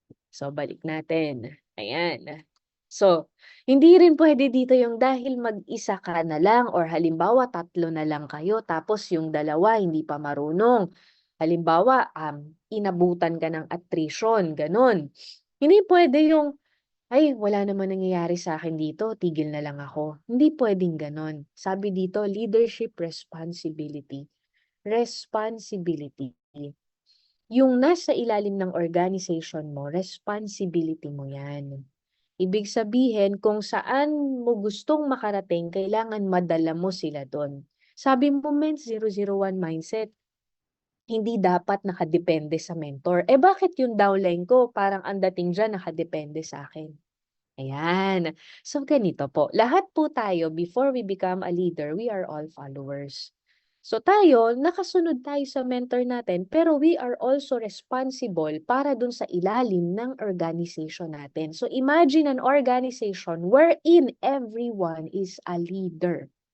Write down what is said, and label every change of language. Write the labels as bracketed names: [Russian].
[Filipino] So, balik natin. Ayan. So, hindi rin pwede dito yung dahil mag-isa ka na lang or halimbawa 3 na lang kayo tapos yung 2 hindi pa marunong. Halimbawa, inabutan ka ng attrition, ganun. Hindi pwede yung, "Ay, wala naman nangyayari sa akin dito, tigil na lang ako." Hindi pwedeng ganun. Sabi dito, leadership responsibility. Responsibility. Yung nasa ilalim ng organization mo, responsibility mo yan. Ibig sabihin, kung saan mo gustong makarating, kailangan madala mo sila doon. Sabi mo, men, 001 mindset, hindi dapat nakadepende sa mentor. Bakit yung downline ko, parang ang dating dyan nakadepende sa akin? Ayan. So, ganito po. Lahat po tayo, [English] before we become a leader, we are all followers. [Filipino] So tayo, nakasunod tayo sa mentor natin, pero [English] we are also responsible [Filipino] para dun sa ilalim ng organization natin. [English] So imagine an organization wherein everyone is a leader.